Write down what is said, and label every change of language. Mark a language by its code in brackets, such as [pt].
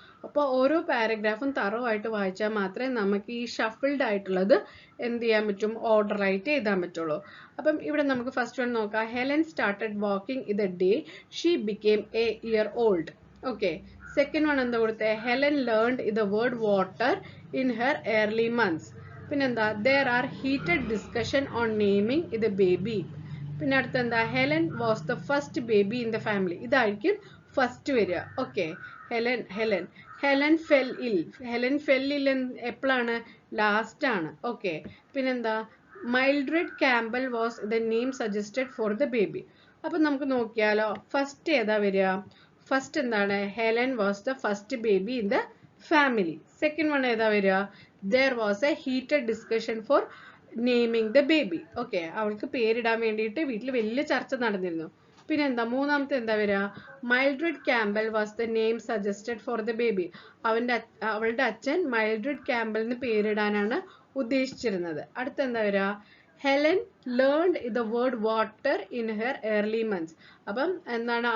[ml] അപ്പോൾ ഓരോ പാരഗ്രാഫും തറവായിട്ട് വായിച്ചാൽ മാത്രമേ നമുക്ക് ഈ ഷഫിൾഡ് ആയിട്ടുള്ളത് എന്ത് ചെയ്യാൻ പറ്റും? ഓർഡറായിട്ട് എഴുതാൻ പറ്റുള്ളൂ. അപ്പം ഇവിടെ നമുക്ക് ഫസ്റ്റ് വൺ നോക്കാം. [en] Helen started walking in the day she became a year old. Okay. [ml] Second one എന്താ കൊടുത്തത്? [en] Helen learned the word water in her early months. [ml] പിന്നെന്താ? [en] there are heated discussion on naming the baby. [ml] പിന്നെ അടുത്ത എന്താ? [en] Helen was the first baby in the family. [ml] ഇതായിരിക്കും first വരിക. [en] Okay. Helen fell ill [ml] എപ്പോഴാണ്? ലാസ്റ്റ് ആണ്. ഓക്കെ. പിന്നെന്താ? [en] Mildred Campbell was the name suggested for the baby. [ml] അപ്പൊ നമുക്ക് നോക്കിയാലോ. ഫസ്റ്റ് ഏതാ വരിക? ഫസ്റ്റ് എന്താണ്? [en] Helen was the first baby in the family. [ml] Second one ഏതാ വരിക? [en] there was a heated discussion for naming the baby. Okay. [ml] അവൾക്ക് പേരിടാൻ വേണ്ടിയിട്ട് വീട്ടിൽ വലിയ ചർച്ച നടന്നിരുന്നു. പിന്നെ എന്താ? മൂന്നാമത്തെ എന്താ വരിക? [en] Mildred Campbell was the name suggested for the baby. [ml] അവളുടെ അച്ഛൻ മൈൽഡ്രഡ് ക്യാമ്പലിന് പേരിടാനാണ് ഉദ്ദേശിച്ചിരുന്നത്. അടുത്ത എന്താ വരിക? [en] Helen learned the word water in her early months. [ml] അപ്പം എന്താണ്?